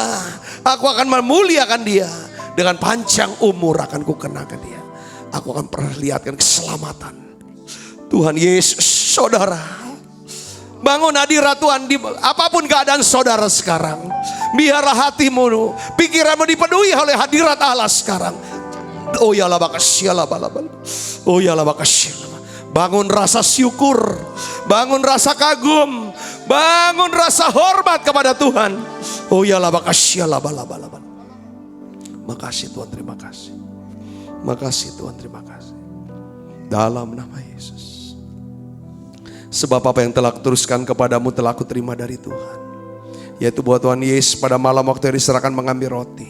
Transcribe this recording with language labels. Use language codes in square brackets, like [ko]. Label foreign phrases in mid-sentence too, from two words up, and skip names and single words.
[id] Aku akan memuliakan dia. Dengan panjang umur akan kukenakan dia. Aku akan perlihatkan keselamatan. Tuhan Yesus, saudara, bangun hadirat Tuhan di apapun keadaan saudara sekarang. Biarlah hatimu, pikiranmu dipenuhi oleh hadirat Allah sekarang. Oh ya la bakasya la balabal. Oh ya la bakasya. Bangun rasa syukur, bangun rasa kagum, bangun rasa hormat kepada Tuhan. Oh ya la bakasya la balabal. Makasih Tuhan, terima kasih. Makasih Tuhan, terima kasih. Dalam nama Yesus. Sebab apa yang telah kuteruskan kepadamu telah aku terima dari Tuhan. Yaitu bahwa Tuhan Yesus pada malam waktu yang diserahkan mengambil roti.